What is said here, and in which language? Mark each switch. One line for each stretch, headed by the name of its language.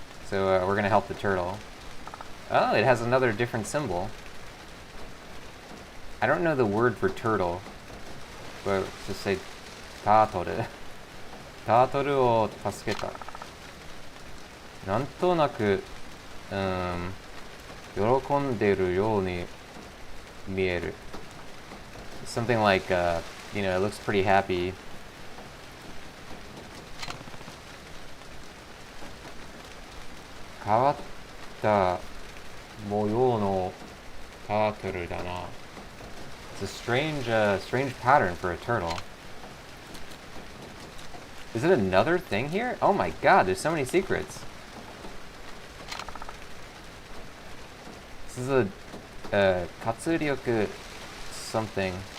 English: So we're gonna help the turtle. Oh, it has another different symbol. I don't know the word for turtle, but let's just say タートル。
Japanese: タートルを助けた。なんとなく、喜んでるように見える。
English: Something like, you know, it looks pretty happy.
Japanese: 変わった模様のタートルだな。
English: It's a strange pattern for a turtle. Is it another thing here? Oh my god, there's so many secrets. This is a Katsuryoku something.